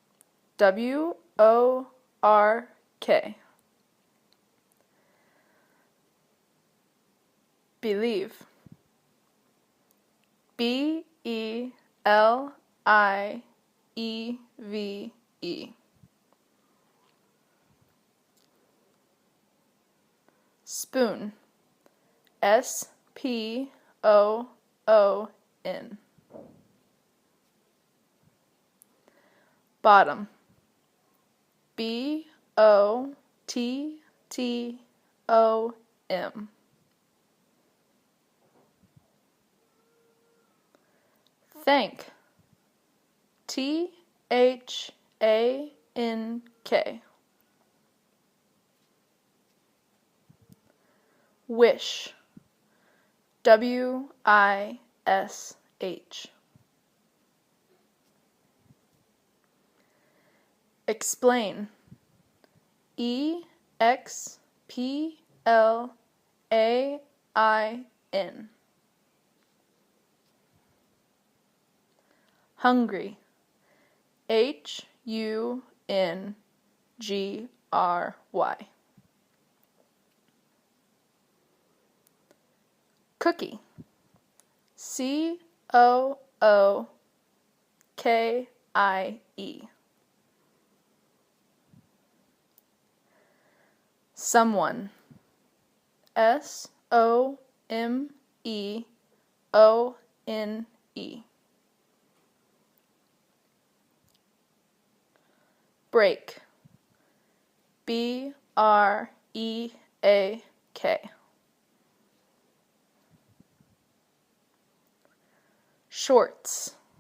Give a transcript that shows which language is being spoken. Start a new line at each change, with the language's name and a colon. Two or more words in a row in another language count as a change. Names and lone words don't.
English: W-O-R-K. Believe. B-E-L-I-E-V-E. Spoon. S-P-O-O-N. Bottom. B-O-T-T-O-M. Thank. T-H-A-N-K. Wish. W-I-S-H. Explain. E-X-P-L-A-I-N. Hungry. H-U-N-G-R-Y. Cookie. C-O-O-K-I-E. Someone. S-O-M-E-O-N-E. Break. B-R-E-A-K. Shorts.